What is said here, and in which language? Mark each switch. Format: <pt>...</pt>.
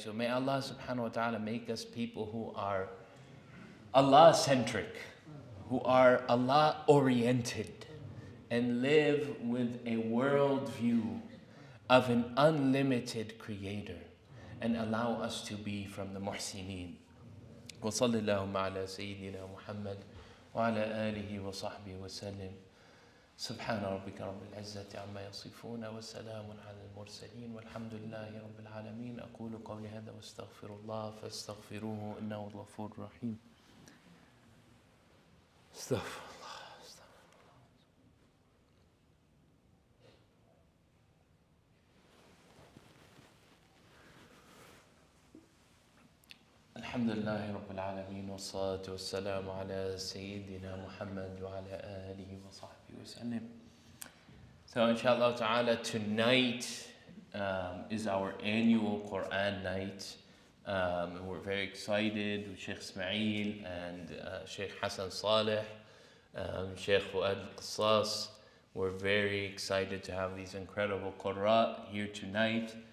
<en>So may Allah subhanahu wa ta'ala make us people who are Allah-centric, who are Allah-oriented, and live with a worldview of an unlimited creator, and allow us to be from the muhsineen.</en> <ar>وصلى اللهم على سيدنا محمد وعلى آله وصحبه وسلم. سبحان ربك رب العزة عما يصفون وسلام على المرسلين والحمد لله رب العالمين. أقول قولي هذا واستغفر الله فاستغفروه إنه الغفور الرحيم. استغفر الله. الحمد لله رب العالمين والصلاة والسلام على سيدنا محمد وعلى آله وصحبه وسلم.</ar> <en>So inshallah ta'ala, tonight is our annual Quran night. We're very excited with Sheikh Ismail and Sheikh Hassan Saleh, Sheikh Fuad al-Qasas. We're very excited to have these incredible Qurra here tonight.</en>